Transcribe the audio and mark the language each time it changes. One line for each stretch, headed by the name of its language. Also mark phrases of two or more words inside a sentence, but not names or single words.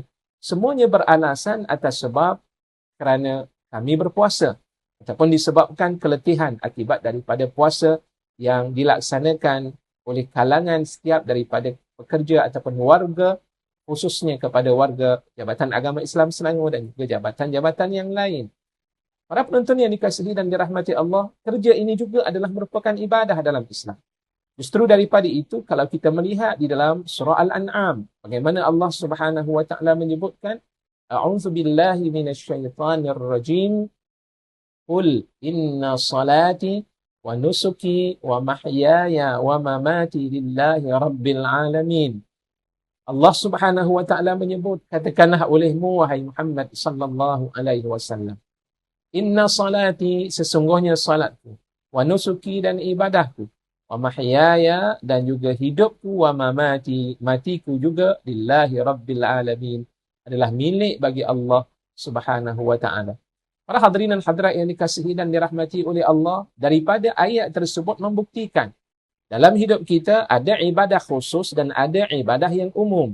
Malay: Semuanya beralasan atas sebab kerana kami berpuasa ataupun disebabkan keletihan akibat daripada puasa yang dilaksanakan oleh kalangan setiap daripada pekerja ataupun warga, khususnya kepada warga Jabatan Agama Islam Selangor dan juga jabatan-jabatan yang lain. Para penonton yang dikasihi dan dirahmati Allah, kerja ini juga adalah merupakan ibadah dalam Islam. Justru daripada itu, kalau kita melihat di dalam surah Al-An'am, bagaimana Allah
Arabic: سبحانه وتعالى
Malay: menyebutkan,
Arabic: أعوذ بالله من الشيطان الرجيم. قل إن صلاتي ونسكي ومحياي ومماتي لله رب العالمين.
Malay: Allah
Arabic: سبحانه وتعالى
Malay: menyebut, katakanlah olehmu wahai Muhammad
Arabic: صلى الله عليه وسلم, إن صلاتي,
Malay: sesungguhnya salatku,
Arabic: ونسكي,
Malay: dan ibadahku,
Arabic: ومحياي,
Malay: dan juga hidupku,
Arabic: ومماتي,
Malay: matiku juga,
Arabic: لله رب العالمين,
Malay: adalah milik bagi Allah
Arabic: سبحانه وتعالى.
Malay: Para hadirin dan hadirat yang dikasihi dan dirahmati oleh Allah, daripada ayat tersebut membuktikan dalam hidup kita ada ibadah khusus dan ada ibadah yang umum.